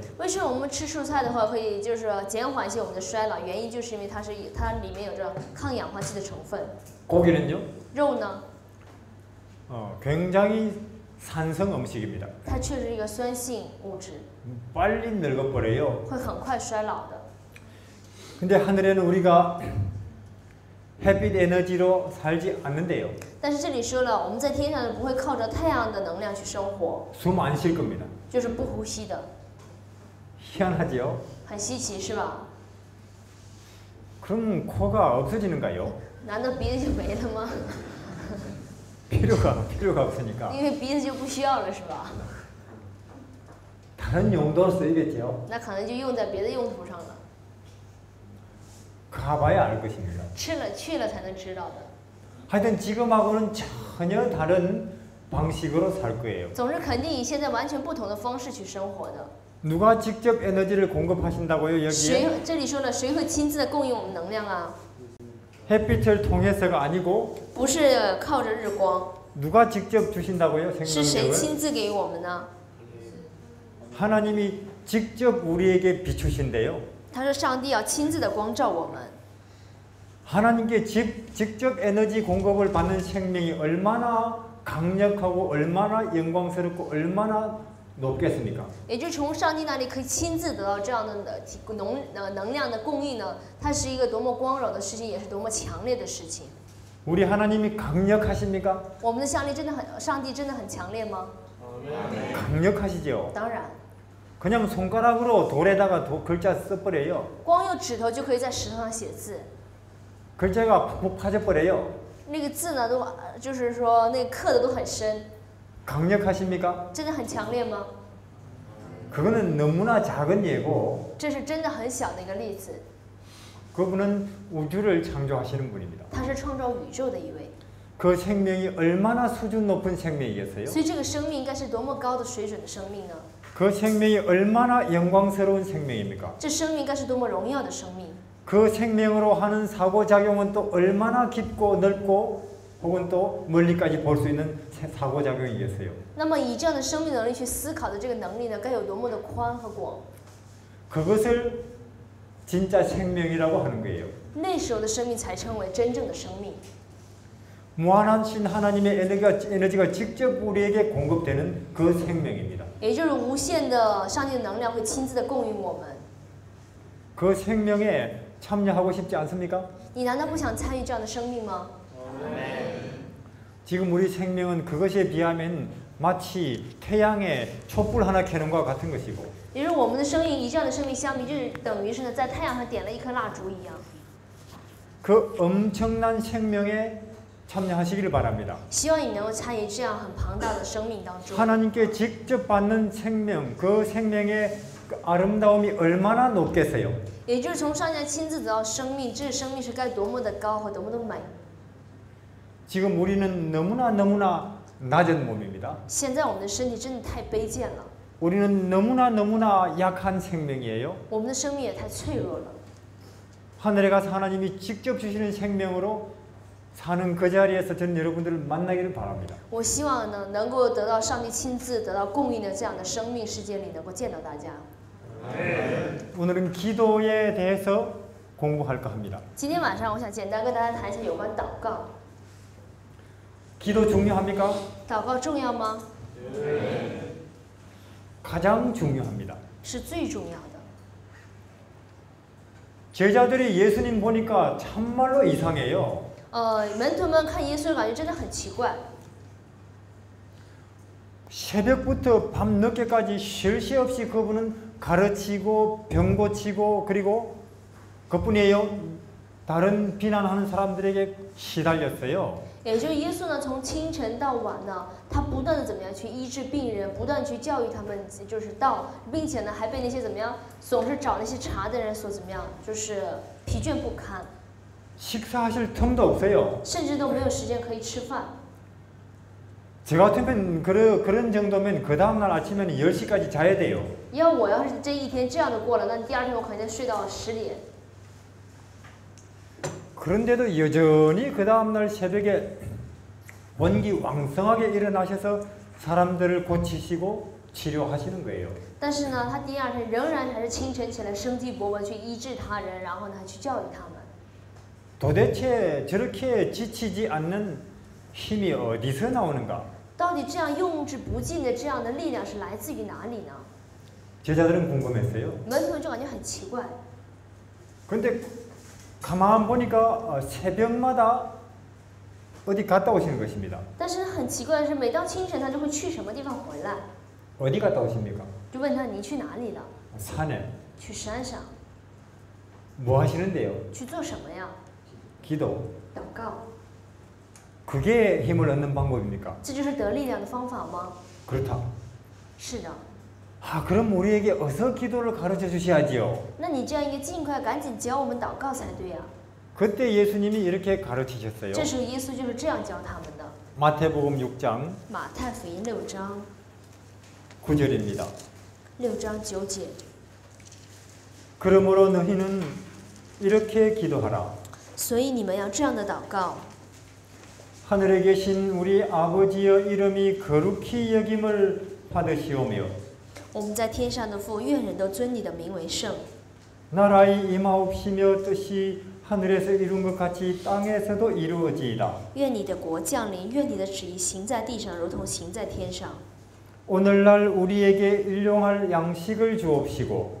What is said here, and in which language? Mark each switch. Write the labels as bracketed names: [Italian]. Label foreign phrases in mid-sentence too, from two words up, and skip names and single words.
[Chinese] 为什么我们吃蔬菜的话会就是说减缓一些我们的衰老？原因就是因为它里面有着抗氧化剂的成分。 [Korean] 고기는요? [Chinese] 肉呢， [Korean] 굉장히 산성 음식입니다. [Chinese] 它确实是一个酸性物质， [Korean] 빨리 늙어버려요. [Chinese] 会很快衰老的。 [Korean] 근데 하늘에는 우리가 햇빛 에너지로 살지 않는데요. [Chinese] 但是这里说了，我们在天上不会靠着太阳的能量去生活， [Korean] 숨 안 쉴 겁니다. [Chinese] 就是不呼吸的， [Korean] 희한하죠? [Chinese] 很稀奇是吧？ [Korean] 그럼 코가 없어지는가요? [Chinese] 难道鼻子就没了吗？ [Korean] 필요가 없으니까 [Chinese] 因为鼻子就不需要了是吧？ [Korean] 다른 용도로 쓰이겠죠. [Chinese] 那可能就用在别的用途上了。 [Korean] 가봐야 알 것입니다. [Chinese] 去了才能知道的。 [Korean] 하여튼 지금하고는 전혀 다른 방식으로 살 거예요. [Chinese] 总之，肯定以现在完全不同的方式去生活的。 [Korean] 누가 직접 에너지를 공급하신다고요? 여기에 [Chinese] 这里说了，谁会亲自的供应我们能量啊？ [Korean] 햇빛을 통해서가 아니고 [Chinese] 不是靠着日光， [Korean] 누가 직접 주신다고요? [Chinese] 是谁 [Korean] 생명력을? [Chinese] 亲自给我们呢？ [Korean] 하나님이 직접 우리에게 비추신대요. [Chinese] 他说，上帝要亲自的光照我们。 [Korean] 하나님께 직접 에너지 공급을 받는 생명이 얼마나 강력하고 얼마나 영광스럽고 얼마나 높겠습니까? [Chinese] 也就是从上帝那里可以亲自得到这样的能量的供应呢，它是一个多么光荣的事情，也是多么强烈的事情。 [Korean] 우리 하나님이 강력하십니까? [Chinese] 我们的上帝真的很强烈吗？ [Korean] 강력하시죠. [Chinese] 当然， [Korean] 그냥 손가락으로 돌에다가 글자 써버려요. [Chinese] 光用指头就可以在石头上写字， [Korean] 글자가 푹푹 파져버려요. [Chinese] 那个字呢就是说那刻的都很深， [Korean] 강력하십니까? [Chinese] 真的很强烈吗？ [Korean] 그거는 너무나 작은 예고 [Chinese] 这是真的很小的一个例子， [Korean] 그분은 우주를 창조하시는 분입니다. [Chinese] 他是创造宇宙的一位， [Korean] 그 생명이 얼마나 수준 높은 생명이겠어요? [Chinese] 所以这个生命应该是多么高的水准的生命呢？ [Korean] 그 생명이 얼마나 영광스러운 생명입니까? [Chinese] 这生命应该是多么荣耀的生命？ [Korean] 그 생명으로 하는 사고작용은 또 얼마나 깊고 넓고 혹은 또 멀리까지 볼 수 있는 사고작용이겠어요? [Chinese] 那么以这样的生命能力去思考的这个能力呢，该有多么的宽和广？ [Korean] 그것을 진짜 생명이라고 하는 거예요. [Chinese] 那时候的生命才称为真正的生命。 [Korean] 무한하신 하나님의 에너지가 직접 우리에게 공급되는 그 생명입니다. [Chinese] 也就是无限的上帝的能量会亲自的供应我们。 [Korean] 그 생명에 참여하고 싶지 않습니까? [Chinese] 你难道不想参与这样的生命吗？ [Korean] 지금 우리 생명은 그것에 비하면 마치 태양에 촛불 하나 켜는 것과 같은 것이고 [Chinese] 也就是我们的生命与这样的生命相比，就是等于是呢在太阳上点了一颗蜡烛一样。 [Korean] 그 엄청난 생명에 참여하시기를 바랍니다. [Chinese] 希望你能够参与这样很庞大的生命当中。 [Korean] 하나님께 직접 받는 생명, 그 생명의 그 아름다움이 얼마나 높겠어요? [Chinese] 也就是从上帝亲自得到生命，这生命是该多么的高和多么的美。 [Korean] 지금 우리는 너무나 낮은 몸입니다. [Chinese] 现在我们的身体真的太卑贱了， [Korean] 우리는 너무나 약한 생명이에요. [Chinese] 我们的生命也太脆弱了。 [Korean] 하늘에 가서 하나님이 직접 주시는 생명으로 사는 그 자리에서 저는 여러분들을 만나기를 바랍니다. [Chinese] 我希望呢能够得到上帝亲自得到供应的这样的生命世界里，能够见到大家。 [Korean] 오늘은 기도에 대해서 공부할까 합니다. [Chinese] 今天晚上我想简单跟大家谈一下有关祷告。 [Korean] 기도 중요합니까? [Chinese] 祷告重要吗？ [Korean] 가장 중요합니다. [Chinese] 是最重要的。 [Korean] 제자들이 예수님 보니까 참말로 이상해요. [Chinese] 门徒们看耶稣感觉真的很奇怪， [Korean] 새벽부터 밤 늦게까지 쉴 새 없이 그분은 가르치고 병 고치고 그리고 그뿐이에요. 다른 비난하는 사람들에게 시달렸어요. [Chinese] 也就是耶稣呢，从清晨到晚呢，他不断的怎么样去医治病人，不断去教育他们，就是道，并且呢，还被那些怎么样总是找那些茬的人所怎么样，就是疲倦不堪， [Korean] 식사하실 틈도 없어요. [Chinese] 甚至都没有时间可以吃饭。 [Korean] 저 같으면 그런 정도면 그 다음날 아침에는 10시까지 자야 돼요. [Chinese] 要是这一天这样的过了，那第二天我可能睡到10点。 [Korean] 그런데도 여전히 그 다음날 새벽에 원기 왕성하게 일어나셔서 사람들을 고치시고 치료하시는 거예요. [Chinese] 但是呢，他第二天仍然还是清晨起来，生机勃勃去医治他人，然后呢，去教育他们。 [Korean] 도대체 저렇게 지치지 않는 힘이 어디서 나오는가? [Chinese] 到底这样用之不尽的这样的力量是来自于哪里呢？ [Korean] 제자들은 궁금했어요. [Chinese] 门徒们就感觉很奇怪。 [Korean] 근데 가만 보니까 새벽마다 어디 갔다 오시는 것입니다. [Chinese] 但是很奇怪的是，每到清晨他就会去什么地方回来， [Korean] 어디 갔다 오십니까? [Chinese] 就问他你去哪里了？ [Korean] 산에. [Chinese] 去山上， [Korean] 뭐 하시는데요? [Chinese] 去做什么呀？ [Korean] 기도. [Chinese] 祷告， [Korean] 그게 힘을 얻는 방법입니까? [Chinese] 这就是得力量的方法吗？ [Korean] 그렇다. [Chinese] 是的。 [Korean] 아, 그럼 우리에게 어서 기도를 가르쳐 주셔야지요. [Chinese] 那你这样应该尽快赶紧教我们祷告才对呀。 [Korean] 그때 예수님이 이렇게 가르치셨어요. [Chinese] 这时候耶稣就是这样教他们的。 [Korean] 마태복음 6장 [Chinese] 马太福音6章 [Korean] 9절입니다. [Chinese] 6章9节。 [Korean] 그러므로 너희는 이렇게 기도하라. [Chinese] 所以你们要这样的祷告。 [Korean] 하늘에 계신 우리 아버지여 이름이 거룩히 여김을 받으시오며 [Chinese] 我们在天上的父，愿人都尊你的名为圣。 [Korean] 나라의 임하옵시며 뜻이 하늘에서 이룬 것 같이 땅에서도 이루어지이다. [Chinese] 愿你的国降临，愿你的旨意行在地上，如同行在天上。 [Korean] 오늘날 우리에게 일용할 양식을 주옵시고